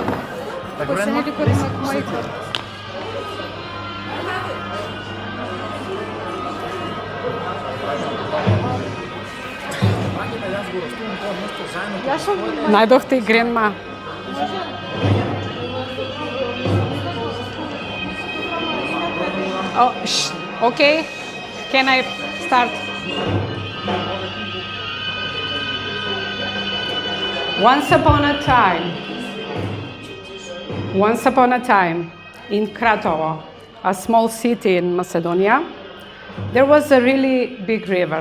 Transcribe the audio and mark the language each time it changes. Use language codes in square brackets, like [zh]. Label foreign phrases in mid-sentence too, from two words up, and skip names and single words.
[mk] Кој се нели кој има мајка. Најдохте и Гренма. [en] Oh, okay. Can I start? Once upon a time, in Kratovo, a small city in Macedonia, there was a really big river.